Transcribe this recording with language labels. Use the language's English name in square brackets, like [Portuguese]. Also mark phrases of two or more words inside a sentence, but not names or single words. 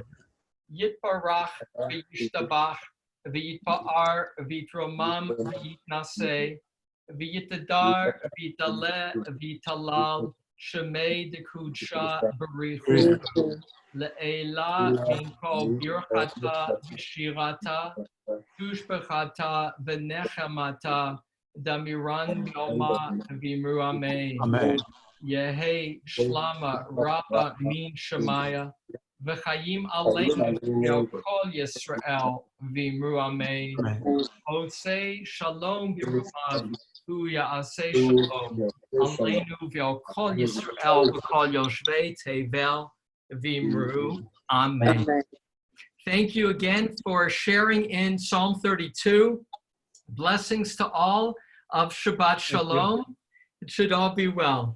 [Aramaic] יתברך וישתבח, ויתפאר ויתרומם ויתנשא, ויתהדר, ויתעלה, ויתהלל, שמה דקדשא בריך הוא, לעלא מן כל ברכתא ושירתא, תשבחתא ונחמתא, דאמירן בעלמא ואמרו אמן. Amen. יהא שלמא רבא מן שמיא, וחיים עלינו ועל כל ישראל ואמרו אמן. [Hebrew] עושה שלום במרומיו. יעשה שלום, עלינו ועל כל ישראל ועל כל יושבי תבל ואמרו. Amen. [English] Thank you again for sharing in Psalm 32. Blessings to all of [Hebrew] שבת שלום. [English] It should all be well.